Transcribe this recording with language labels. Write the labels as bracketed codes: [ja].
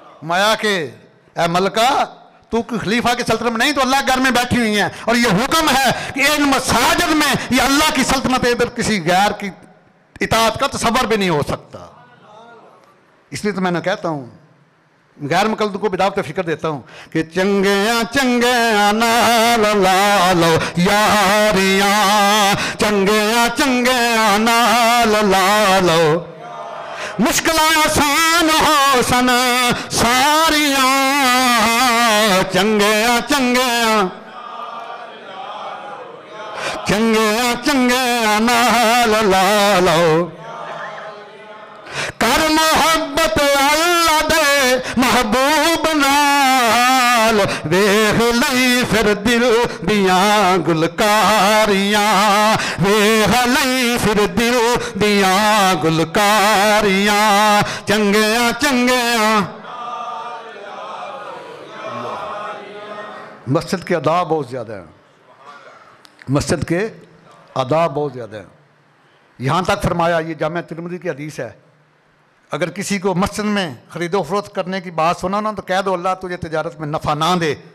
[ur] مایا کہ اے ملکہ تو خلیفہ کی سلطنت میں نہیں، تو اللہ گھر میں بیٹھی ہوئی ہیں، اور یہ حکم ہے کہ ان مساجد میں یہ اللہ کی سلطنت ہے، ادھر کسی غیر کی اطاعت کا تصور بھی نہیں ہو سکتا. اس لیے تو میں نے کہتا ہوں، غیر مقلد کو بدعت فکر دیتا ہوں کہ [pa] چنگیاں چنگیاں نال لالو یاریاں، چنگیاں چنگیاں نال لالو، مشکلیں آسان ہو سن ساریاں، چنگیاں چنگیاں چنگیاں چنگیاں نال لالو، کر محبت اللہ دے محبوب نال، ویخ لئی پھر دل دیاں گلکاریاں، ویخ لئی پھر دل دیاں گلکاریاں، چنگیاں چنگیاں. [ur] مسجد کے آداب بہت زیادہ ہیں، مسجد کے آداب بہت زیادہ ہیں. یہاں تک فرمایا، یہ جامعہ ترمذی کی حدیث ہے، اگر کسی کو مسجد میں خرید و فروخت کرنے کی بات سنا نا تو کہہ دو اللہ تجھے تجارت میں نفع نہ دے.